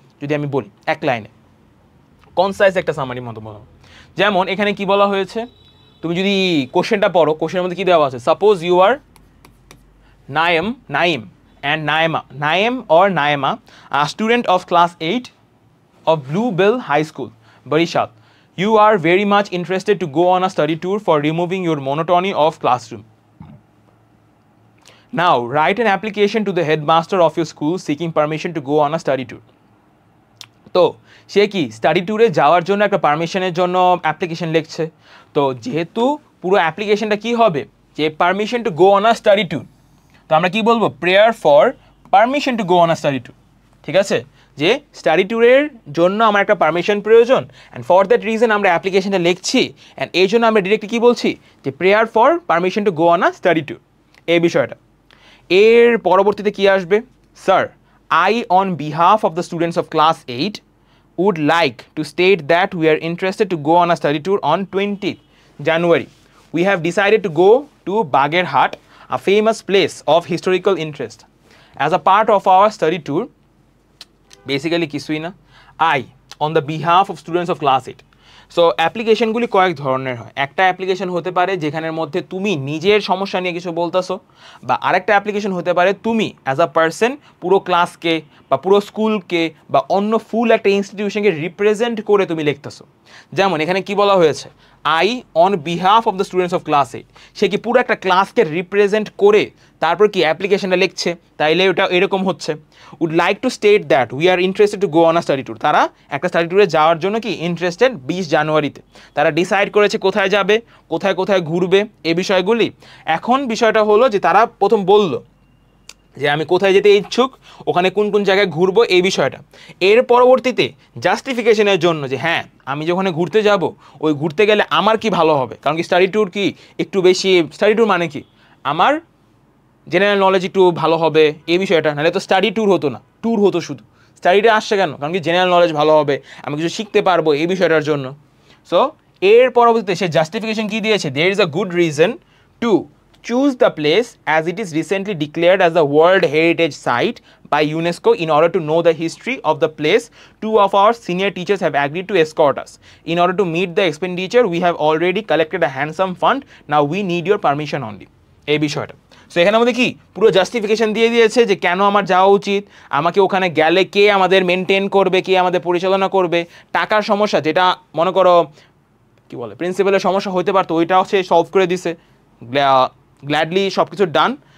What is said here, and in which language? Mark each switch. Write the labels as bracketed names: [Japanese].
[Bangla] যদি আমি বলি এক লাইনে কনসাইজ একটা সামারি মতো বলো। যেমন এখানে কি বলা হয়েছে, তুমি যদি কোশ্চেনটা পড়ো, কোশ্চেনের মধ্যে কি দেওয়া আছে, suppose you আর Naim and Naim or Naima, a student of class 8 of Bluebell High School, Barishal. [English] You are very much interested to go on a study tour for removing your monotony of classroom. Now, write an application to the headmaster of your school seeking permission to go on a study tour. [Bangla] তো সে কি study ট্যুরে যাওয়ার জন্য একটা পারমিশনের জন্য application লিখছে। তো যেহেতু পুরো অ্যাপ্লিকেশনটা কি হবে, যে permission to go on a study tour, তো আমরা কি বলবো, prayer for permission to go on a study tour. ঠিক আছে, যে স্টাডি ট্যুরের জন্য আমার একটা পারমিশন প্রয়োজন, অ্যান্ড ফর দ্যাট রিজন আমরা অ্যাপ্লিকেশনটা লিখছি, অ্যান্ড এই জন্য আমরা ডিরেক্টলি কী বলছি, যে prayer for permission to go on a study tour, এই বিষয়টা। [English] এর পরবর্তীতে কি আসবে, sir I on behalf of the students of class 8 would like to state that we are interested to go on a study tour on 20th January. We have decided to go to Bagerhat, a famous place of historical interest. As a part of our study tour, basically কিছুই না, I on the behalf of students of class 8. [Bangla] So অ্যাপ্লিকেশনগুলি কয়েক ধরনের হয়। একটা application হতে পারে যেখানের মধ্যে তুমি নিজের সমস্যা নিয়ে কিছু বলতেছো, বা আরেকটা অ্যাপ্লিকেশন হতে পারে তুমি অ্যাজ আ পার্সন পুরো ক্লাসকে বা পুরো স্কুলকে বা অন্য ফুল একটা ইনস্টিটিউশনকে রিপ্রেজেন্ট করে তুমি লিখতেছো। যেমন এখানে কি বলা হয়েছে, I on behalf of the students of class 8, সে কি পুরো একটা ক্লাসকে রিপ্রেজেন্ট করে তারপর কি অ্যাপ্লিকেশনটা লিখছে, তাইলে ওটা এরকম হচ্ছে, would like to state that we are interested to go on a study tour. তারা একটা স্টাডি ট্যুরে যাওয়ার জন্য কি ইন্টারেস্টেড, 20 জানুয়ারিতে তারা ডিসাইড করেছে কোথায় যাবে, কোথায় কোথায় ঘুরবে এই বিষয়গুলি। এখন বিষয়টা হলো যে তারা প্রথম বলল যে আমি কোথায় যেতে ইচ্ছুক, ওখানে কোন কোন জায়গায় ঘুরবো, এই বিষয়টা। এর পরবর্তীতে জাস্টিফিকেশনের জন্য যে হ্যাঁ আমি যখন ঘুরতে যাব, ওই ঘুরতে গেলে আমার কি ভালো হবে, কারণ কি স্টাডি ট্যুর কি একটু বেশি, স্টাডি ট্যুর মানে কি আমার জেনারেল নলেজ একটু ভালো হবে, এই বিষয়টা। নাহলে তো স্টাডি ট্যুর হতো না, ট্যুর হতো শুধু। স্টাডিটা আসছে কেন, কারণ কি জেনারেল নলেজ ভালো হবে, আমি কিছু শিখতে পারবো এই বিষয়টার জন্য। [English] So এর পরবর্তীতে সে জাস্টিফিকেশন কি দিয়েছে, there is a good reason to choose the place as it is recently declared as a World Heritage Site by UNESCO. In order to know the history of the place, 2 of our senior teachers have agreed to escort us. In order to meet the expenditure, we have already collected a handsome fund. Now we need your permission only. [Bangla] এই বিষয়টা। So এখানে আমাদের কি পুরো justification দিয়ে দিয়েছে যে কেন আমার যাওয়া উচিত, আমাকে ওখানে গেলে কে আমাদের মেনটেন করবে, কে আমাদের পরিচালনা করবে, টাকার সমস্যা যেটা মনে করো কি বলে প্রিন্সিপালের সমস্যা হতে পারতো, ওইটাও সে সলভ করে দিছে গ্ল্যাডলি, সব কিছু ডান।